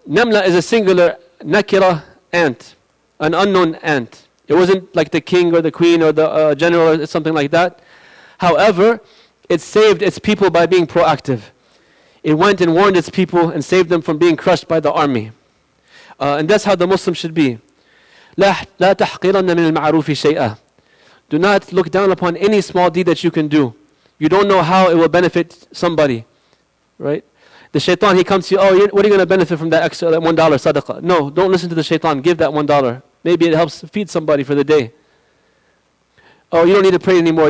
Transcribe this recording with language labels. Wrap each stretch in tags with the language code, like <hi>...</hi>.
<en>Namla is a singular nakira ant, an unknown ant. It wasn't like the king or the queen or the general or something like that. However, it saved its people by being proactive. It went and warned its people and saved them from being crushed by the army. And that's how the Muslim should be.</en> <ar>لا تحقرن من المعروف شيئا.</ar> <en>Do not look down upon any small deed that you can do. You don't know how it will benefit somebody, right? The shaitan, he comes to you, what are you going to benefit from that extra, that $1 sadaqah? No, don't listen to the shaitan. Give that $1. Maybe it helps feed somebody for the day. Oh, you don't need to pray anymore.</en>